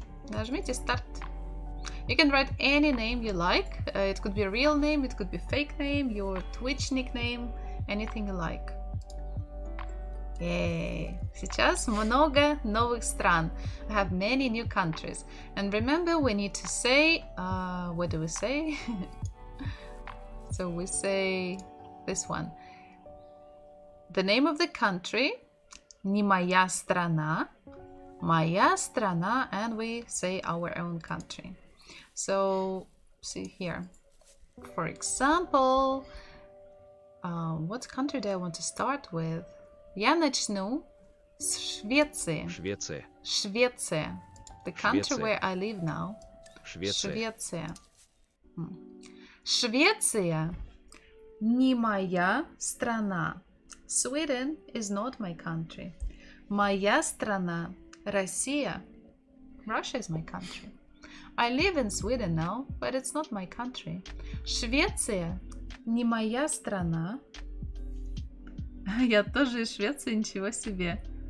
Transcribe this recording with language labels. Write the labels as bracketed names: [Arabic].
[Russian] Нажмите Start. [English] You can write any name you like. It could be a real name, it could be fake name, your Twitch nickname, anything you like. Yay! [Russian] Сейчас много новых стран. [English] I have many new countries. And remember, we need to say, what do we say? So we say this one. The name of the country, [Russian] не моя страна, моя страна, [English] and we say our own country. So, see here. For example, what country do I want to start with? [Russian] Я начну с Швеции. Швеция. [English] Швеция. The country [Russian] Швеция. [English] where I live now. [Russian] Швеция. Швеция. Швеция не моя страна. [English] Sweden is not my country. [Russian] Моя страна Россия. [English] Russia is my country. I live in Sweden now, but it's not my country. [Russian] Швеция не моя страна. Я тоже из Швеции, ничего себе.